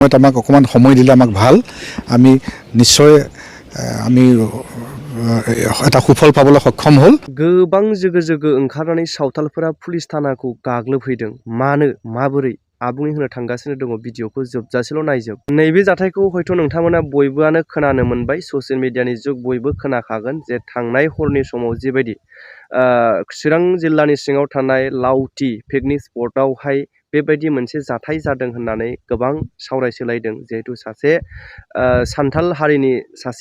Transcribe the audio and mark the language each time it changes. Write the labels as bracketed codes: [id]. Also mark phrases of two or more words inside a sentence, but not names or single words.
[as] আমাক অকমান সময় দিলে আমাক ভাল আমি নিশ্চয় আমি এটা সুফল পাবলৈ সক্ষম হল [brx] गोबां जोगो ओंखारनानै सावथालफोरा पुलिस थानाखौ गाग्लोबहैदों मानो माबोरै आबुङै होनो थांगासिनो दङ भिडिअखौ जोबजासेल' नायजोब नैबे जाथायखौ हयथ' नोंथांमोना बयबोआनो खोनानो मोनबाय ससियेल मिडियानि जुग बयबो खोनाखागोन जे थांनाय हरनि समाव जिबायदि चिरां जिल्लानि सिङाव थानाय लावथि पिकनिक स्पटआवहाय बेबायदि मोनसे जाथाय जादों होननानै गोबां सावरायसोलायदों जिहेतु सासे सान्थाल हारिनि सासे